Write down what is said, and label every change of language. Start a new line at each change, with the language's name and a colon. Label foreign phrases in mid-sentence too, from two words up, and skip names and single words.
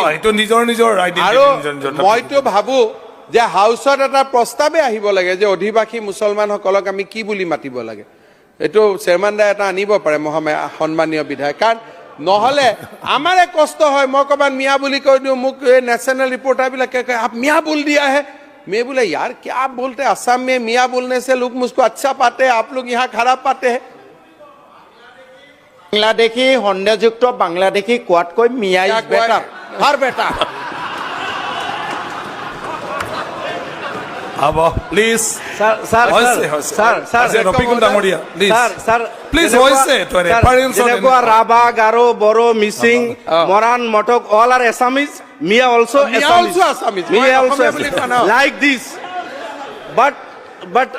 Assamese: আৰু মইতো ভাবো যে হাউচত এটা প্ৰস্তাৱে আহিব লাগে যে অধিবাসী মুছলমানসকলক আমি কি বুলি মাতিব লাগে। এইটো চেয়াৰমেন দাই এটা আনিব পাৰে সন্মানীয় বিধায়ক, কাৰণ নহলে আমাৰে কষ্ট হয়। মই ক'ৰবাত মিয়া বুলি কৈ দিওঁ, মোক নেশ্যনেল ৰিপৰ্টাৰবিলাকে কয়
Hindi: आप मियाँ बोल दिया है। मैं बोले यार क्या आप बोलते हैं, असम में मियाँ बोलने से लोग मुझको अच्छा पाते हैं, आप लोग यहाँ खराब पाते हैं।
Assamese: বাংলাদেশী সন্দেহযুক্ত বাংলাদেশী কোৱাতকৈ মিয়া
English: is better, far better.
Assamese: হ'ব প্লিজ স্যার স্যার স্যার স্যার ৰফিকুল ডাঙৰীয়া প্লিজ স্যার স্যার প্লিজ হৈছে তো ৰেফাৰেন্স যেনেকুৱা ৰাভা, গাৰো, বড়ো, মিচিং, মৰাণ, মটক
English: all are Assamese, Miya also Assamese, Miya also like this, but